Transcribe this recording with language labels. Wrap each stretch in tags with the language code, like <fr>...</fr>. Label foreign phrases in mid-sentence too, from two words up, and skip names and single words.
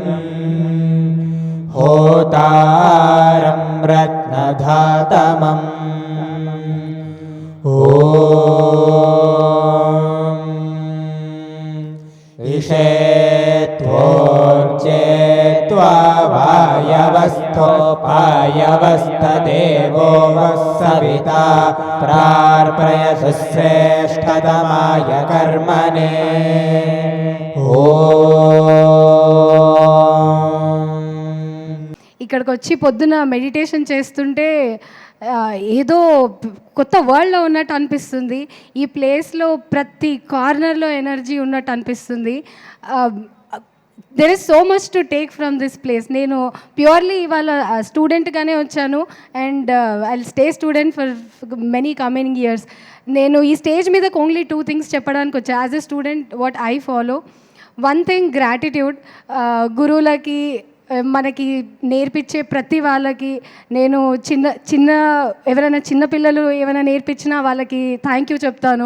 <sa>होतारं रत्नधातमम् ॐ विषेत्वोर्चेत्वा वायवस्थोपायवस्थदेवो वः सविता प्रार्पयतु श्रेष्ठतमाय कर्मणे</sa> <te>ఇక్కడికి వచ్చి పొద్దున మెడిటేషన్ చేస్తుంటే ఏదో కొత్త వరల్డ్లో ఉన్నట్టు అనిపిస్తుంది. ఈ ప్లేస్లో ప్రతి కార్నర్లో ఎనర్జీ ఉన్నట్టు అనిపిస్తుంది.</te> <en>There is so much to take from this place.</en> <te>నేను ప్యూర్లీ ఇవాళ స్టూడెంట్గానే వచ్చాను</te> <en>and I stay student for many coming years.</en> <te>నేను ఈ స్టేజ్ మీద</te> <en>only 2 things</en> <te>చెప్పడానికి వచ్చా.</te> <en>As a student what I follow, one thing gratitude.</en> <te>గురువులకి మనకి నేర్పించే ప్రతి వాళ్ళకి నేను ఎవరైనా చిన్నపిల్లలు ఏమైనా నేర్పించినా వాళ్ళకి</te> <en>thank you</en> <te>చెప్తాను.</te>